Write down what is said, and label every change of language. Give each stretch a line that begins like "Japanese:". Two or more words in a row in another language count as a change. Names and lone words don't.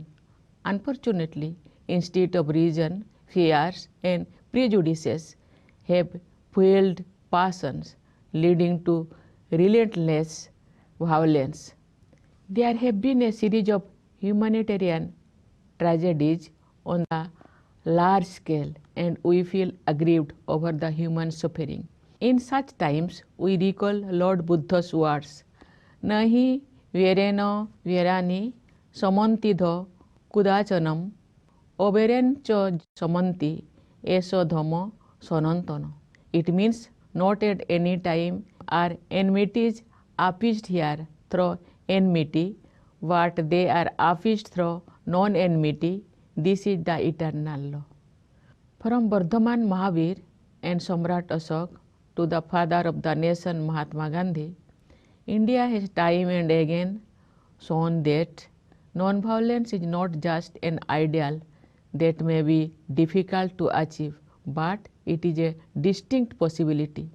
English: Unfortunately, instead of reason, fears and prejudices have fueled passions, leading to relentless violence. There have been a series of humanitarian tragedies on a large scale, and we feel aggrieved over the human suffering. In such times, we recall Lord Buddha's words,
Pali: Nahi verena verani samantidha kudachanam oberen cha samanti eso dhamma sanantana.
English: It means not at any time are enmities appeased here through enmity, but they are appeased through non-enmity. This is the eternal law. From Vardhaman Mahavir and Samrat Ashok to the father of the nation Mahatma Gandhi, India has time and again shown that non-violence is not just an ideal that may be difficult to achieve, but it is a distinct possibility.